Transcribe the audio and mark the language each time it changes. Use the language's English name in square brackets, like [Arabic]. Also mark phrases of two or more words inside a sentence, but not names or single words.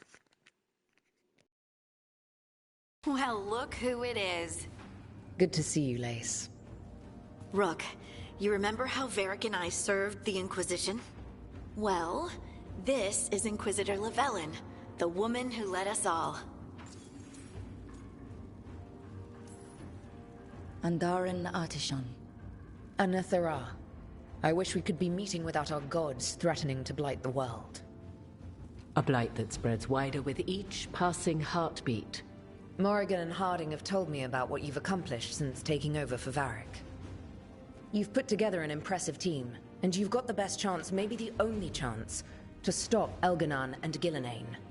[English] Well, look who it is. Good to see you, Lace. Rook, you remember how Varric and I served the Inquisition? Well, this is Inquisitor Llewellyn, the woman who led us all. Andarin Artishan. Anathara. I wish we could be meeting without our gods threatening to blight the world. A blight that spreads wider with each passing heartbeat. Morrigan and Harding have told me about what you've accomplished since taking over for Varric. You've put together an impressive team, and you've got the best chance, maybe the only chance, to stop Elganon and Gillenane.